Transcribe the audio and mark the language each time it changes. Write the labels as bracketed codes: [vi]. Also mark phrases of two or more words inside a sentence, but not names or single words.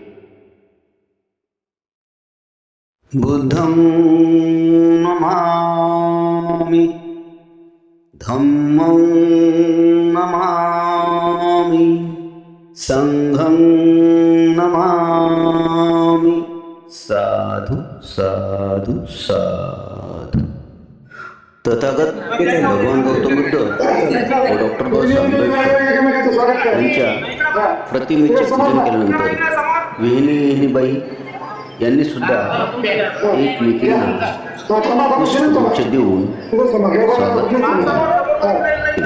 [pi] बुद्धं नमामि धम्मं नमामि संघं नमामि साधु साधु साधु। [mr] तथागत भगवान गौतम बुद्ध व डॉक्टर बाबासाहेब आंबेडकर यांच्या प्रतिमेचे पूजन केल्यानंतर विहिणीबाई यांनी सुद्धा एकमेकींना पुष्पगुच्छ देऊन स्वागत केले।